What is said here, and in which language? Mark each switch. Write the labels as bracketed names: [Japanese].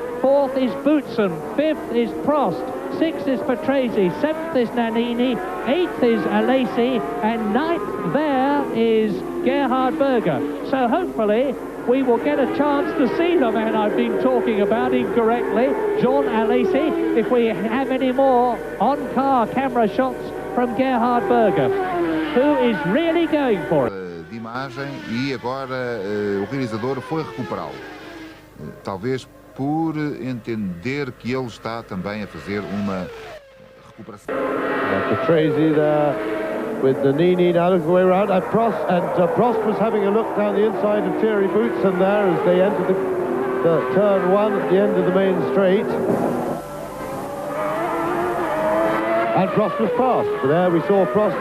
[English] 4th is Boutsen, 5th is Prost, 6th is Patrese, 7th is Nannini, 8th is Alesi, and 9th there is Gerhard Berger. So hopefully we will get a chance to see the man I've been talking about incorrectly, Jean Alesi, if we have any more on-car camera shots from Gerhard Berger, who is really going for it. [Portuguese] De imagem, e agora o realizador foi recuperá-lo. Talvez por entender que ele está também a fazer uma recuperação. [English] Patrese there with Nannini now looking the way around, and Prost was having a look down the inside of Thierry Boutsen there as they entered the turn 1 at the end of the main straight. And Prost was past. But there we saw Prost.